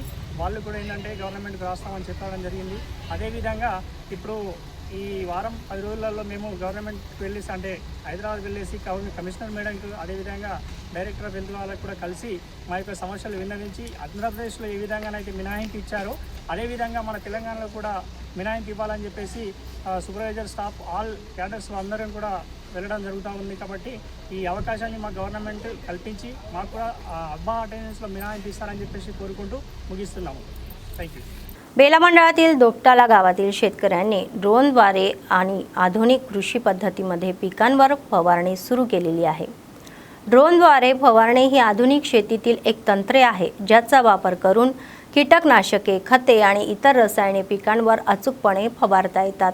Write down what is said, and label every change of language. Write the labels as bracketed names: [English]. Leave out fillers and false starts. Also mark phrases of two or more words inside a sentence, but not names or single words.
[Telugu] వాళ్ళు కూడా ఏంటంటే గవర్నమెంట్కి రాస్తామని చెప్పడం జరిగింది. అదేవిధంగా ఇప్పుడు ఈ వారం 10 రోజులలో మేము గవర్నమెంట్కి వెళ్ళేసి అంటే హైదరాబాద్ వెళ్ళేసి [English] commissioner madamకు [Telugu] అదేవిధంగా [English] director of health [Telugu] వాళ్ళకు కూడా కలిసి మా యొక్క సమస్యలు విన్నవించి ఆంధ్రప్రదేశ్లో ఏ విధంగానైతే మినహాయింపు ఇచ్చారో అదేవిధంగా మన తెలంగాణలో కూడా మినహాయింపు ఇవ్వాలని చెప్పేసి [English] supervisor staff all cadres [Telugu] అందరం కూడా వెళ్ళడం జరుగుతూ ఉంది. కాబట్టి ఈ అవకాశాన్ని మా गव्हर्नमेंट कल्पिंచి మాకు కూడా అబ్బా అటెండెన్స్లో మినహాయింపు ఇస్తారని చెప్పేసి కోరుకుంటూ ముగిస్తున్నాము. [English] thank you. [Marathi] बेला मंडळातील दोपटाला गावातील शेतकऱ्यांनी ड्रोनद्वारे आणि आधुनिक कृषी पद्धतीमध्ये पिकांवर फवारणी सुरू केलेली आहे. ड्रोनद्वारे फवारणी ही आधुनिक शेतीतील एक तंत्रे आहे ज्याचा वापर करून कीटकनाशके, खते आणि इतर रसायने पिकांवर अचूकपणे फवारता येतात.